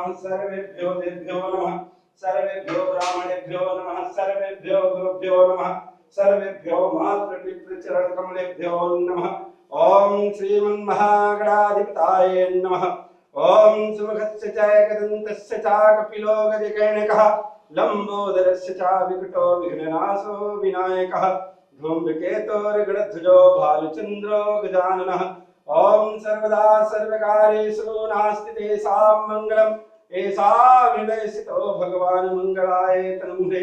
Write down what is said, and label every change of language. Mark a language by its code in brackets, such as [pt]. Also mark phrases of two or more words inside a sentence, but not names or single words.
[sa] సర్వేభ్యో దేభ్యో నమః. సర్వేభ్యో బ్రాహ్మణేభ్యో నమః. సర్వేభ్యో గురుభ్యో నమః. సర్వేభ్యో మాతృపితృచరణకమలేభ్యో నమః. ఓం శ్రీమన్మహాగణాధిపతాయే నమః. ఓం సుముఖస్య చ ఏకదంతస్య చ కపిలో గజకర్ణకః. लंबोदरस्य च विकटो विघ्ननाशो विनायकः. धूम्रकेतोर्गणध्वजो भालुचन्द्रो गजाननः. ओम सर्वदा सर्वकार्येषु नास्ति तेषां मङ्गलम्. येषां हृदये स्थितो भगवान् मङ्गलाय तनुहृ.